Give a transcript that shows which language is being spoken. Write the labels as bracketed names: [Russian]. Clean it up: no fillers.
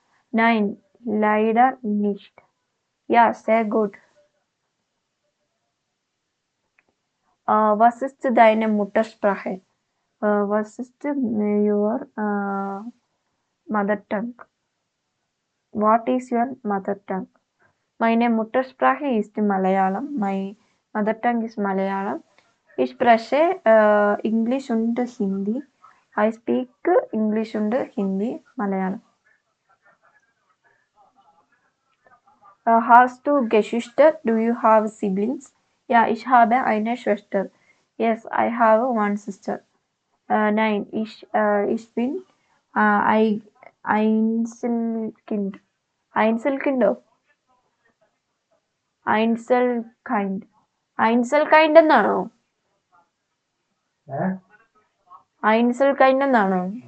[German] Nein, leider nicht. Ja, sehr gut. Was ist deine Muttersprache? Was ist [English] your mother tongue? What is your mother tongue? [German] Meine Muttersprache ist Malayalam. [English] My mother tongue is Malayalam. [German] Ich spreche English und Hindi. [English] I speak English und Hindi, Malayalam. [German] Hast du Geschwister? [English] Do you have siblings? [German] Ja, ich habe eine Schwester. [English] Yes, I have one sister. [German] Nein, ich bin Einzelkind. Einzelkinder. Einzelkind. [Malayalam] Einzelkind എന്നാണോ? Einzelkind എന്നാണോ?